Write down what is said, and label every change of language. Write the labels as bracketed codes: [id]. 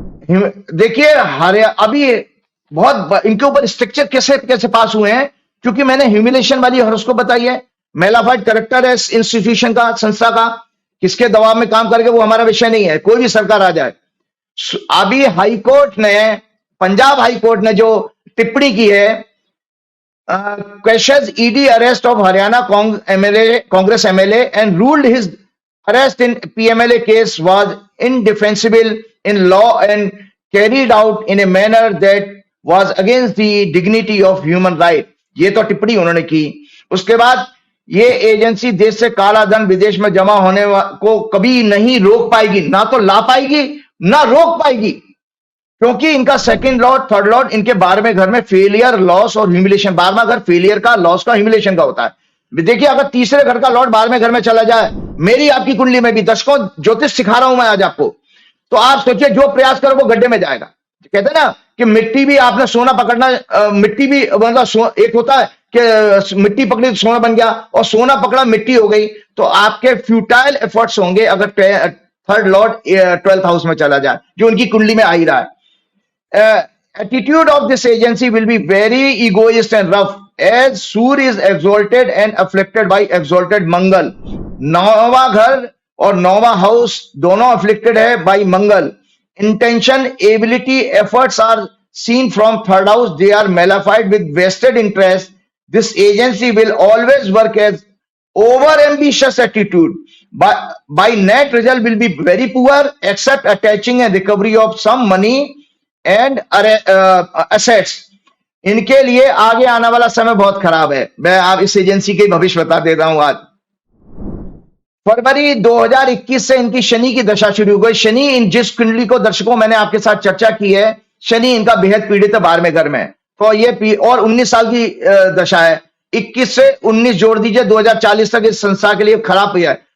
[hi] देखिए अभी बहुत इनके ऊपर स्ट्रक्चर कैसे कैसे पास हुए हैं, क्योंकि मैंने ह्यूमिलेशन वाली हॉरोस्कोप बताई है। मेलाफाइड कैरेक्टर है इंस्टीट्यूशन का, संस्था का, किसके दबाव में काम करके वो हमारा विषय नहीं है, कोई भी सरकार आ जाए। अभी हाईकोर्ट ने, पंजाब हाईकोर्ट ने जो टिप्पणी की है, [en] questions ED arrest of Haryana Congress MLA and ruled his arrest in PMLA case was indefensible in law and carried out in a manner that was against the dignity of human right। [hi] ये तो टिप्पणी उन्होंने की। उसके बाद ये agency देश से काला धन विदेश में जमा होने को कभी नहीं रोक पाएगी, ना तो ला पाएगी ना रोक पाएगी, क्योंकि इनका 2nd लॉर्ड 3rd लॉर्ड इनके 12वें घर में फेलियर, लॉस और ह्यूमिलेशन। 12वां घर फेलियर का, लॉस का, ह्यूमिलेशन का होता है। देखिए अगर तीसरे घर का लॉर्ड 12वें घर में चला जाए, मेरी आपकी कुंडली में भी, दर्शकों ज्योतिष सिखा रहा हूं मैं आज आपको, तो आप सोचिए जो प्रयास करो वो गड्ढे में जाएगा। कहते हैं ना कि मिट्टी भी आपने सोना पकड़ना, मिट्टी भी मतलब एक होता है कि मिट्टी पकड़ी तो सोना बन गया, और सोना पकड़ा मिट्टी हो गई। तो आपके फ्यूटाइल एफर्ट्स होंगे अगर 3rd लॉर्ड 12th हाउस में चला जाए, जो उनकी कुंडली में आ ही रहा है। [en] Attitude of this agency will be very egoist and rough as Surya is exalted and afflicted by exalted Mangal। [hi] 9वां घर और 9वां हाउस दोनों afflicted है by Mangal। [en] Intention, ability, efforts are seen from 3rd house, they are malefied with vested interest। This agency will always work as over ambitious attitude. By net result will be very poor except attaching a recovery of some money and assets. [hi] इनके लिए आगे आने वाला समय बहुत खराब है। मैं आप इस एजेंसी के भविष्य बता दे रहा हूं। आज फरवरी 2021 से इनकी शनि की दशा शुरू हो गई। शनि इन जिस कुंडली को दर्शकों मैंने आपके साथ चर्चा की है, शनि इनका बेहद पीड़ित है 12वें घर में। तो ये और 19 साल की दशा है। 21 से 19 जोड़ दीजिए, 2040 तक इस संस्था के लिए खराब हुआ है।